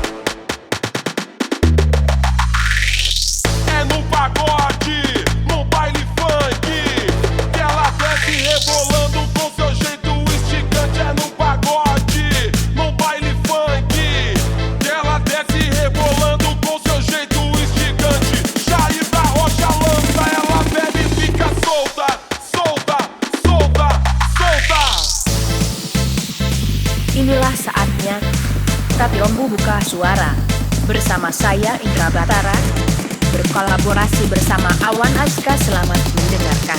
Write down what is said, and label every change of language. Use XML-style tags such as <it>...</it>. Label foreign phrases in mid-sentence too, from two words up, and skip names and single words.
<pt>É no pagode, no baile funk, que ela desce rebolando com seu jeito esticante. É no pagode, no baile funk, que ela desce rebolando com seu jeito esticante. Jair da Rocha lança, ela bebe e fica solta, solta, solta, solta.</pt> <id>Inilah saatnya Tapi Om Boka suara bersama saya Indra Batara berkolaborasi bersama Awan Aska. Selamat mendengarkan.</id>